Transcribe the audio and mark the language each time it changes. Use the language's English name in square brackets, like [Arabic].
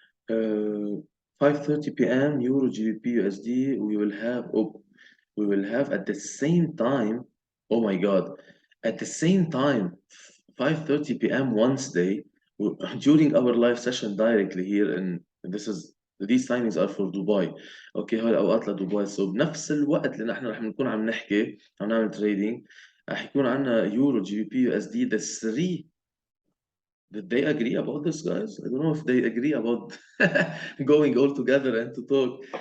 [English] 5:30 p.m. Euro GBP USD. We will have at the same time. Oh my God! At the same time, 5:30 p.m. Wednesday during our live session directly here in these timings are for Dubai. [Arabic] اوكي هاي الاوقات لدبي. So بنفس الوقت اللي نحن رح نكون عم نحكي عم نعمل تريدينج رح يكون عندنا يورو جي بي بي يو اس دي. [English] The three, did they agree about this, guys? I don't know if they agree about going all together and to talk.